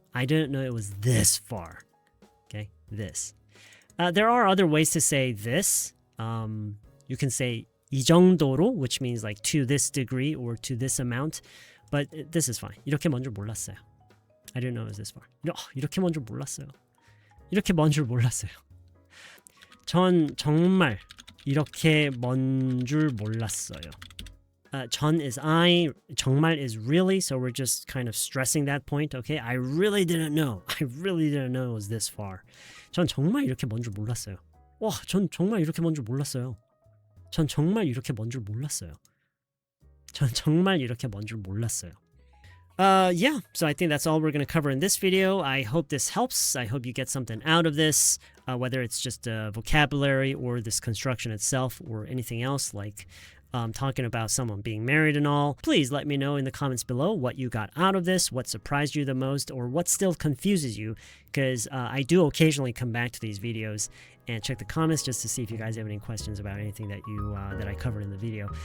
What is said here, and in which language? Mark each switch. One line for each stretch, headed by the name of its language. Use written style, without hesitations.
English: I didn't know it was this far. Okay, this. There are other ways to say this. You can say
Korean: 이 정도로,
English: which means like to this degree or to this amount. But this is fine.
Korean: 이렇게 먼 줄 몰랐어요.
English: I didn't know it was this far.
Korean: 이렇게 먼 줄 몰랐어요. 이렇게 먼 줄 몰랐어요. 전 정말 이렇게 먼 줄 몰랐어요.
English: 전 is I, 정말 is really, so we're just kind of stressing that point, okay? I really didn't know. I really didn't know it was this far.
Korean: 전 정말 이렇게 먼 줄 몰랐어요. 와, 전 정말 이렇게 먼 줄 몰랐어요. 전 정말 이렇게 먼 줄 몰랐어요. 전 정말 이렇게 먼 줄 몰랐어요.
English: Yeah, so I think that's all we're going to cover in this video. I hope this helps. I hope you get something out of this, whether it's just vocabulary or this construction itself or anything else like talking about someone being married and all. Please let me know in the comments below what you got out of this, what surprised you the most, or what still confuses you, because I do occasionally come back to these videos and check the comments just to see if you guys have any questions about anything that that I covered in the video.